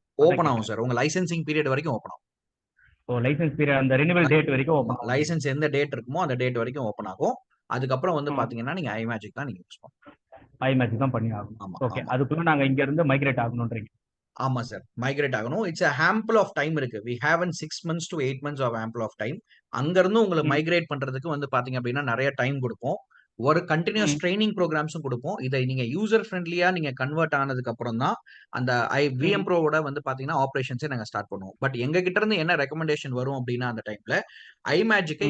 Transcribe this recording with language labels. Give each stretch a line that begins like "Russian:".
Tamil: Open ஆகும் sir. உங்க licensing period வரைக்கும் ஓப்பன் ஆகும். ஓ, லைசென்ஸ் பீரியட் அந்த ரினிவல் டேட் வரைக்கும் ஓப்பன் ஆகும். லைசென்ஸ் எந்த டேட் இருக்குமோ அந்த டேட் வரைக்கும் ஓப்பன் ஆகும். அதுக்கப்புறம் வந்து ம். பாத்தீங்கன்னா நீங்க ஐமேஜிக் தான் நீங்க யூஸ் பண்ணணும். ஐமேஜிக் தான் பண்ணி ஆகணும். ஆமா,
English: okay,
Tamil: ஆமா, அதுக்குள்ள நாங்க இங்க இருந்து மைக்ரேட் ஆகணும்ன்றீங்க. ஆமா சார். மைக்ரேட் ஆகணும்.
English: it's a ample of time
Tamil: இருக்கு.
English: we have 6 months to 8 months of ample of time.
Tamil: அங்க இருந்து உங்களை ம். மைக்ரேட் பண்றதுக்கு வந்து பாத்தீங்க அப்படின்னா நிறைய டைம் கொடுப்போம். ஒரு கண்டினியூஸ் ம். ட்ரைனிங் ப்ரோக்ராம்ஸும் கொடுப்போம். இதை நீங்க யூசர் ஃப்ரெண்ட்லியா நீங்க கன்வெர்ட் ஆனதுக்கு அப்புறம் தான் அந்த விஎம் ப்ரோவோட வந்து பாத்தீங்கன்னா ஆப்ரேஷன்ஸே நாங்க ஸ்டார்ட் பண்ணுவோம். பட் எங்க கிட்ட இருந்து என்ன ரெக்கமெண்டேஷன் வரும் அப்படின்னா அந்த டைம்ல ஐமேஜிக்கை